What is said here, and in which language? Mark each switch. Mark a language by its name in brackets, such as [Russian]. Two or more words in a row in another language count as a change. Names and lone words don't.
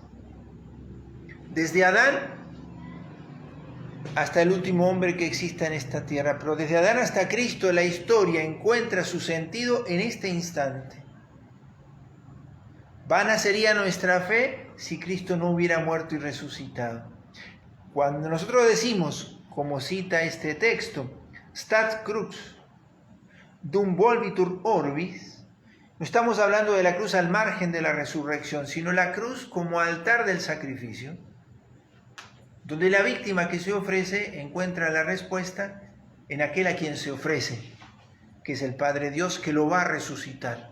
[Spanish] Desde Adán hasta el último hombre que exista en esta tierra. Pero desde Adán hasta Cristo la historia encuentra su sentido en este instante. Vana sería nuestra fe si Cristo no hubiera muerto y resucitado. Cuando nosotros decimos, como cita este texto, [Latin] stat crux dum volvitur orbis, [Spanish] no estamos hablando de la cruz al margen de la resurrección, sino la cruz como altar del sacrificio, donde la víctima que se ofrece encuentra la respuesta en aquel a quien se ofrece, que es el Padre Dios, que lo va a resucitar.